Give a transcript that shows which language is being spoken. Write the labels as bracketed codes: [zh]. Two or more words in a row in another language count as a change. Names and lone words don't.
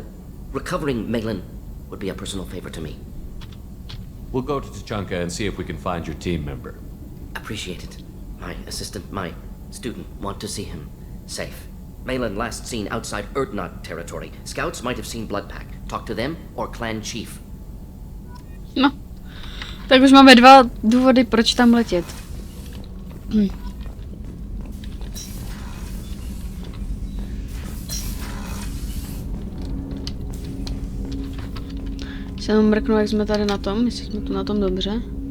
[en] Recovering Malin would be a personal favor to me. We'll go to Tuchanka and see if we can find your team member. Appreciate it. My assistant, my student, want to see him safe. Malin last seen outside Erdnot territory. Scouts might have seen Blood Pack. Talk to them or clan chief. [cs] No, tak už máme 2 důvody, proč tam letět. Se jenom mrknu, jak jsme tady na tom, jestli jsme tu na tom dobře.